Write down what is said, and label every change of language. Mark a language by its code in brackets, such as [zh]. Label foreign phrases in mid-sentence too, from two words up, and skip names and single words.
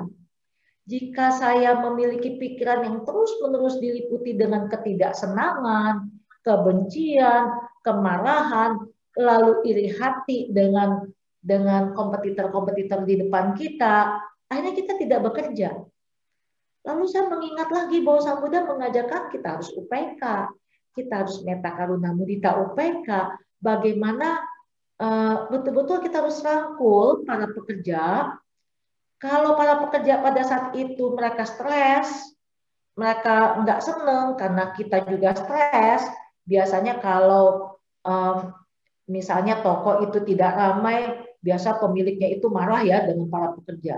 [id] Jika saya memiliki pikiran yang terus-menerus diliputi dengan ketidaksenangan, kebencian, kemarahan, lalu iri hati dengan kompetitor-kompetitor di depan kita, akhirnya kita tidak bekerja. Lalu saya mengingat lagi bahwa Sang Buddha mengajarkan kita harus UPK, kita harus [pi] metta karuna mudita UPK, [id] bagaimana betul-betul kita harus rangkul para pekerja. Kalau para pekerja pada saat itu mereka stres, mereka nggak seneng karena kita juga stres. Biasanya kalau misalnya toko itu tidak ramai, biasa pemiliknya itu marah ya dengan para pekerja.